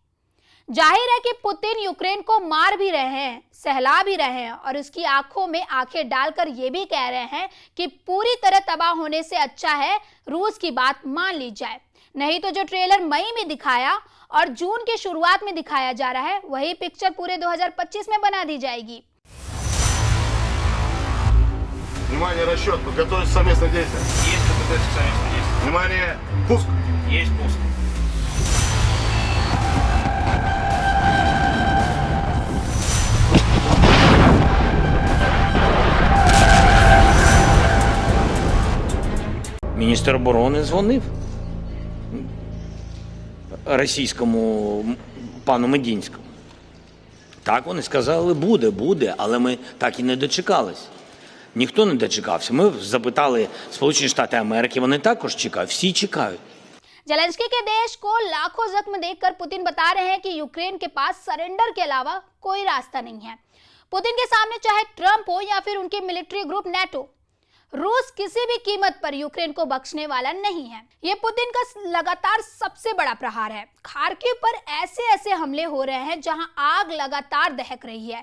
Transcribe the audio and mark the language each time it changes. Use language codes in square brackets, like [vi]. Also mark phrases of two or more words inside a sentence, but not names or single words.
[hi] जाहिर है कि पुतिन यूक्रेन को मार भी रहे हैं, सहला भी रहे हैं और उसकी आंखों में आंखें डालकर ये भी कह रहे हैं कि पूरी तरह तबाह होने से अच्छा है रूस की बात मान ली जाए। नहीं तो जो ट्रेलर मई में दिखाया और जून की शुरुआत में दिखाया जा रहा है, वही पिक्चर पूरे 2025 में बना दी जाएगी। [ru] Внимание, расчет. Подготовить совместное действие. Есть подготовить к совместному действию. Внимание, пуск. Есть пуск. [uk] Міністр оборони дзвонив російському пану Медінському. Так, вони сказали, буде, але ми так і не дочекались. Ніхто не дочекався. Ми запитали Сполучені Штати Америки, вони також чекають, всі чекають. [hi] जेलेंस्की के देश को लाखों जख्म देखकर पुतिन बता रहे हैं कि यूक्रेन के पास सरेंडर के अलावा कोई रास्ता नहीं है। पुतिन के सामने चाहे ट्रंप हो या फिर उनके [en] military group [hi] नेटो, रूस किसी भी कीमत पर यूक्रेन को बख्शने वाला नहीं है। ये पुतिन का लगातार सबसे बड़ा प्रहार है। खार्किव पर ऐसे हमले हो रहे हैं जहां आग लगातार दहक रही है।